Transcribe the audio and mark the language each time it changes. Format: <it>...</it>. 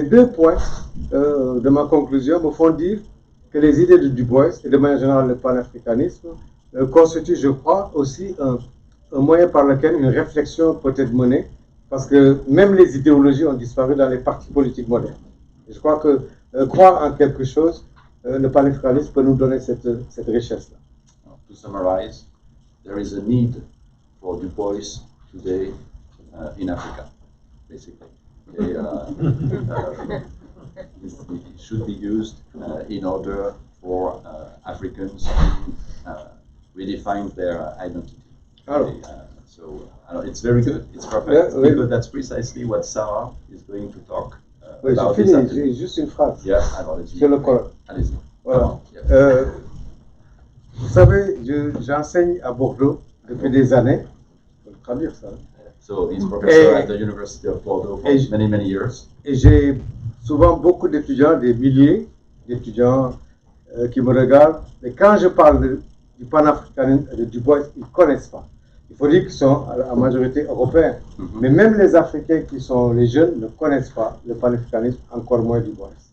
<fr>Ces deux points de ma conclusion me font dire que les idées de Du Bois, et de manière générale le panafricanisme, constituent, je crois, aussi un moyen par lequel une réflexion peut être menée, parce que même les idéologies ont disparu dans les partis politiques modernes. Et je crois que croire en quelque chose, le panafricanisme peut nous donner cette richesse-là.</fr> <en>To summarize, there is a need for Du Bois today in Africa, basically. Okay, it should be used in order for Africans to redefine their identity. Okay, so it's very good, it's perfect, because that's precisely what Sarah is going to talk</en> <fr>Oui,</fr> <en>about.</en> <fr>j'ai fini, j'ai juste une phrase. Yeah, alors allez-y. Sur le colloque. Allez-y. Voilà.</fr> <en>Yeah.</en> <fr>Vous savez, j'enseigne à Bordeaux depuis des années. Il faut traduire ça.</fr> <en>So he's professor at the University of Bordeaux for many, many years.</en> <fr>Et j'ai souvent beaucoup d'étudiants, des milliers d'étudiants qui me regardent. Et quand je parle du panafricanisme et de Du Bois, ils ne connaissent pas. Il faut dire qu'ils sont en majorité européens. Mais même les Africains qui sont les jeunes ne connaissent pas le panafricanisme, encore moins Du Bois.</fr>